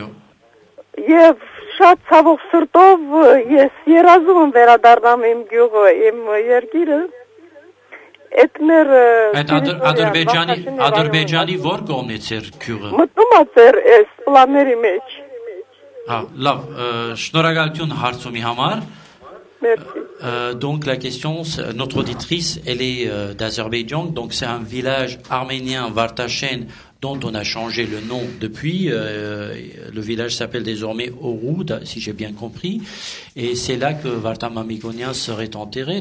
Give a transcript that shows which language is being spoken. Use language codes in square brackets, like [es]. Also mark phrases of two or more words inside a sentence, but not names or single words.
[hy] Եվ շատ ցավոք սրտով ես երազում եմ վերադառնամ իմ գյուղը, իմ երկիրը։ Այդ մեր Ադրբեջանի որ կողմից էր գյուղը։ Մտնում է ձեր այս պլանների մեջ։ Հա, լավ, շնորհակալություն հարցումի համար։ [fr] Merci. Donc la question, notre auditrice, elle est d'Azerbaïdjan, donc c'est un village arménien, Vartashen, dont on a changé le nom depuis. Le village s'appelle désormais Orud, si j'ai bien compris. Et c'est là que Vartan Mamikonian serait enterré.